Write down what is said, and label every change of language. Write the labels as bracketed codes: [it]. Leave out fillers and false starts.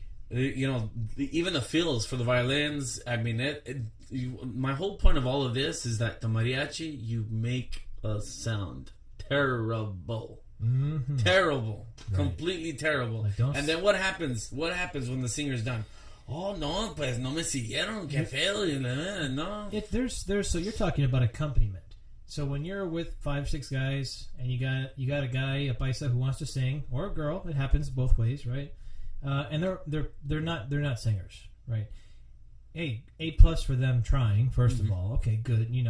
[en] Even the fills for the violins. I mean, my whole point of all of this is that the mariachi, you make a sound terrible. Mm-hmm. Terrible. Right. Completely terrible. And then what happens? What happens when the singer's done? [es] Oh, no, pues no me siguieron, que feo, no. [en] So you're talking about accompaniment. So when you're with 5 or 6 guys and you got a guy, a paisa who wants to sing, or a girl, it happens both ways, right? And they're not singers, right? Hey, A+ for them trying, first of all. Okay, good.